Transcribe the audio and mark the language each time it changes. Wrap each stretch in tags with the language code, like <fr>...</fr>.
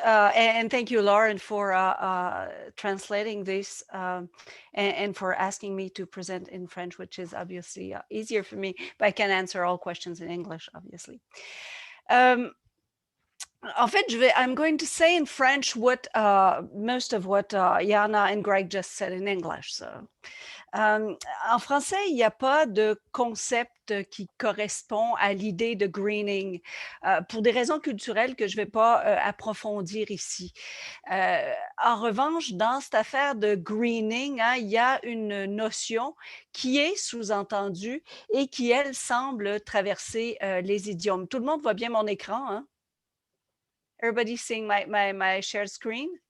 <en>And thank you, Lauren, for translating this and for asking me to present in French, which is obviously easier for me, but I can answer all questions in English, obviously.</en> <fr>En fait,</fr> <en>I'm going to say in French what most of what Jana and Greg just said in English. So.</en> <fr>En français, il n'y a pas de concept qui correspond à l'idée de greening pour des raisons culturelles que je ne vais pas approfondir ici. En revanche, dans cette affaire de greening, hein, il y a une notion qui est sous-entendue et qui, elle, semble traverser les idiomes. Tout le monde voit bien mon écran, hein?</fr> <en>Everybody seeing my shared screen?</en>